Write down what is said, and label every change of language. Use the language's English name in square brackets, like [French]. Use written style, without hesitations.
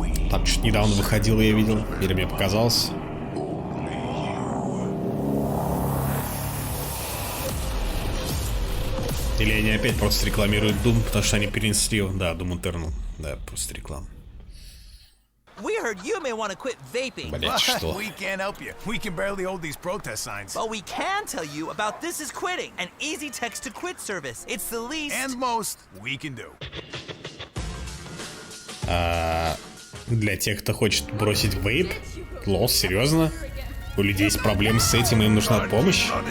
[Russian] Там что-то недавно выходило, я видел. Или мне показалось. Или они опять просто рекламируют Doom, потому что они перенесли его. Да, Doom Eternal. Да, просто реклама. [English] We heard you may want to quit vaping. [Russian] Блять, что? [English] We can't help you. We can barely hold these protest signs. But we can tell you about This Is Quitting, an easy text to quit service. It's the least and most we can do. [Russian] Для тех, кто хочет бросить вейп? Лол, серьезно? У людей есть проблемы с этим, и им нужна помощь?